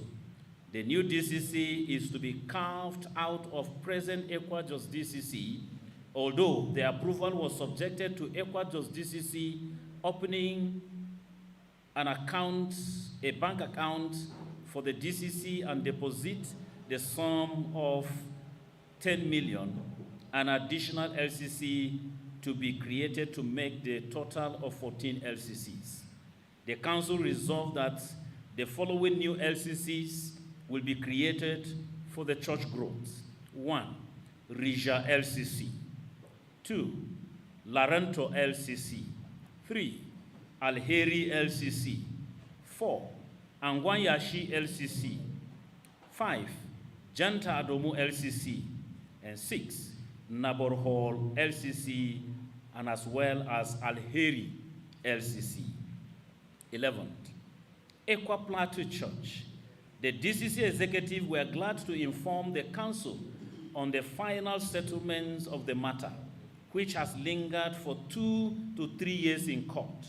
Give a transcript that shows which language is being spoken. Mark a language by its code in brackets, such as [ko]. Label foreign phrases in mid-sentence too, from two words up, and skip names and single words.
[en] The new DCC is to be carved out of present ECWA Jos DCC, although the approval was subjected to ECWA Jos DCC opening a bank account for the DCC and deposit the sum of 10 million, an additional LCC to be created to make the total of 14 LCCs. The Council resolved that the following new LCCs will be created for the church growth. 1. Rija LCC. 2. Laranto LCC. 3. Alheri LCC. 4. Angwanyashi LCC. 5. Janta Adomu LCC. And 6. Nabor Hall LCC, and as well as Alheri LCC. 11. ECWA Plateau Church. The DCC executive were glad to inform the council on the final settlements of the matter, which has lingered for 2 to 3 years in court.